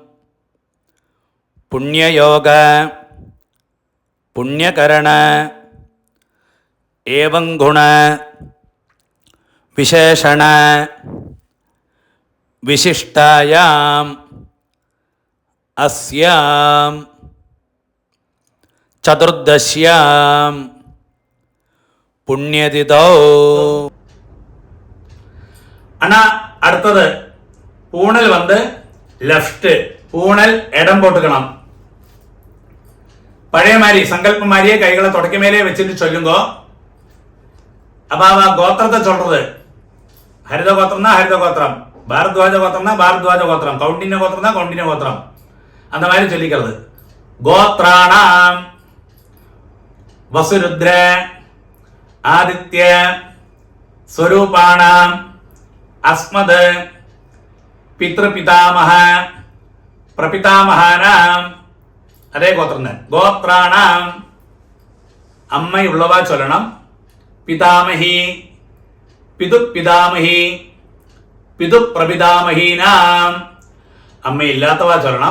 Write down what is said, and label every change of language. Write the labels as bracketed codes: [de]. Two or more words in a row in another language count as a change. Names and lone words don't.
[sa] പുണ്യയോഗ പുണ്യകരണ ഏവം ഗുണ വിശേഷണ വിശിഷ്ടായാം അസ്യാം ചതുർദശ്യാം പുണ്യതിഥൗ. [ta] ஆனா அடுத்தது பூணல் வந்து லெஃப்ட், பூணல் இடம் போட்டுக்கணும். பழைய மாதிரி சங்கல்பம் மாதிரியே கைகளை தொடக்க மேலே வச்சுட்டு சொல்லுங்க. அப்ப அவ கோத்திரத்தை சொல்றது ஹரித கோத்திரம்னா ஹரித கோத்திரம், பாரத்வாஜ கோத்திரம்னா பாரத்வாஜ கோத்திரம், கவுண்டின்ய கோத்திரம்னா கவுண்டின்ய கோத்திரம், அந்த மாதிரி சொல்லிக்கிறது. [sa] கோத்ராணாம் வசுருத்ர ஆதித்ய സ്വരൂപാണാം അസ്മദ് പിതൃപിതാമഹ പ്രപിതാമഹാനാം അതേ ഗോത്രം ഗോത്രാണാം [ml] അമ്മയുള്ളവ ചൊല്ലണം. [sa] പിതാമഹി പിതുപിതാമഹി പിതുപ്രപിതാമഹീനാം [ml] അമ്മയില്ലാത്തവ ചൊല്ലണം.